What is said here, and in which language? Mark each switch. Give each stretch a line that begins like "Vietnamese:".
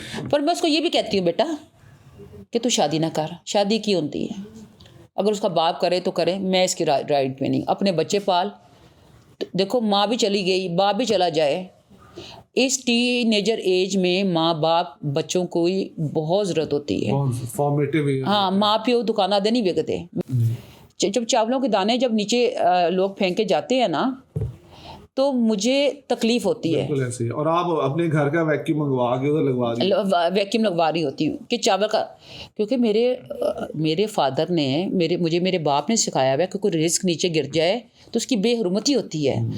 Urdu: پر میں اس کو یہ بھی کہتی ہوں بیٹا کہ تو شادی نہ کر. شادی کی ہوتی ہے, اگر اس کا باپ کرے تو کرے, میں اس کی رائٹ پہ نہیں. اپنے بچے پال. دیکھو ماں بھی چلی گئی, باپ بھی چلا جائے, اس ٹینیجر ایج میں ماں باپ بچوں کو بہت ضرورت ہوتی ہے.
Punjabi: ہاں, ماں پیو دکانہ دے نہیں بکتے.
Urdu: جب چاولوں کے دانے جب نیچے لوگ پھینک کے جاتے ہیں نا تو مجھے تکلیف ہوتی ہے. اور آپ اپنے گھر کا ویکیوم منگوا کے ویکیوم لگوا رہی ہوتی ہوں کہ چاول کا, کیونکہ میرے فادر نے میرے باپ نے سکھایا ہوا ہے کہ کوئی رزق نیچے گر جائے تو اس کی بے حرمتی ہوتی ہے.